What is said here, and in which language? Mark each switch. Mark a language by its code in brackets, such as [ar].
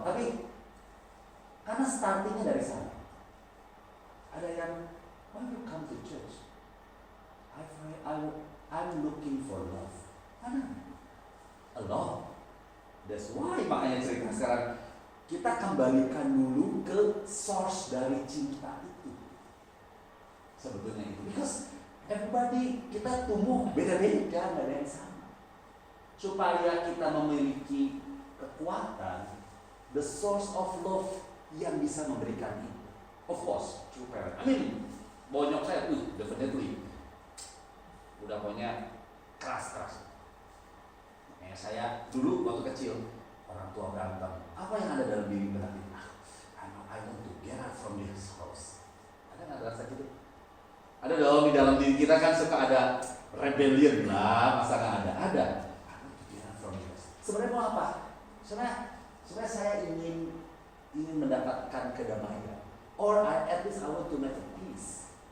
[id] Tapi karena startingnya dari sana. Ada yang [en] when you come to church, I'm looking for love. [id] Mana? [en] A love. That's why [id] makanya cerita sekarang kita kembalikan dulu ke [en] source [id] dari cinta itu. Sebetulnya itu. [en] Because everybody [id] kita tumbuh beda-beda, nggak ada yang sama. Supaya kita memiliki kekuatan, [en] the source of love [id] yang bisa memberikan itu. [en] Of course, true parent. I mean, [id] bonyok saya tuh, [en] definitely. [id] Udah pokoknya keras. Makanya saya dulu waktu kecil, orang tua berantem. Apa yang ada dalam diri berarti? [en] I want to get out from this house. [id] Ada nggak rasa gitu? Ada di dalam diri kita kan suka ada rebellion lah, masa nggak ada? Ada. [en] I want to get out from this. [id] Sebenarnya mau apa? Sebenarnya saya ingin mendapatkan kedamaian. [en] Or at least I want to make a peace.